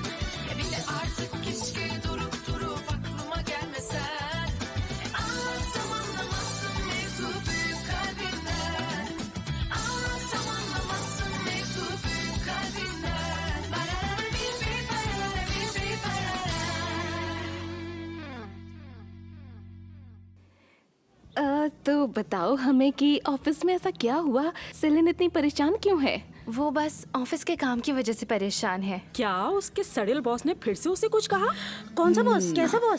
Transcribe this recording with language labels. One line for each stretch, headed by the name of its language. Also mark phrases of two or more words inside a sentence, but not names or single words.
Turkish: Bile artık keşke durup aklıma gelmesen. Anlatsam anlamazsın mevzu büyük kalbinden. Anlatsam anlamazsın mevzu büyük kalbinden. Barara bir barara bir barara.
Hindi: तो बताओ हमें कि ऑफिस में ऐसा क्या हुआ? सेलिन इतनी परेशान क्यों है? वो बस ऑफिस के काम की वजह से परेशान है। क्या उसके सड़ेल बॉस ने फिर से उसे कुछ कहा? कौन सा बॉस? कैसा बॉस?